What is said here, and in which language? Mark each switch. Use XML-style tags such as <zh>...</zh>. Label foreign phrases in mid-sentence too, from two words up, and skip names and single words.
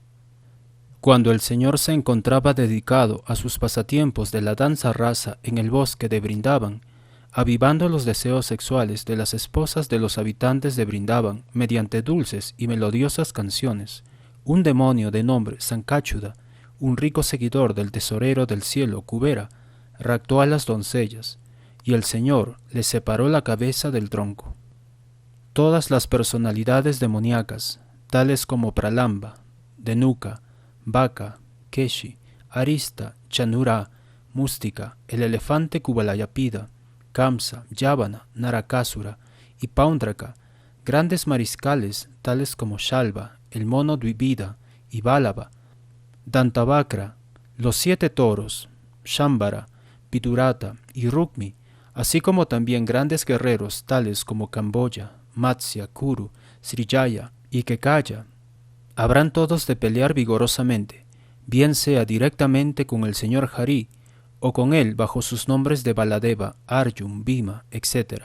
<es>Cuando el Señor se encontraba dedicado a sus pasatiempos de la danza rasa en el bosque de Vrindavan, avivando los deseos sexuales de las esposas de los habitantes de Vrindavan mediante dulces y melodiosas canciones, un demonio de nombre Sankachyuda, un rico seguidor del tesorero del cielo Kubera, raptó a las doncellas, y el Señor le separó la cabeza del tronco. Todas las personalidades demoníacas, tales como Pralamba, Denuka, Baka, Keshi, Arista, Chanura, Mústica, el elefante Kuvalayapida, Kamsa, Yavana, Narakasura y Paundraka, grandes mariscales tales como Shalva, el mono Dvivida y Bálava, Dantavakra, los 7 toros, Shambhara, Vidurata y Rukmi, así como también grandes guerreros tales como Kamboya, Matsya, Kuru, Srijaya y Kekaya, habrán todos de pelear vigorosamente, bien sea directamente con el Señor Hari, o con él bajo sus nombres de Baladeva, Arjun, Bhima, etc.</es>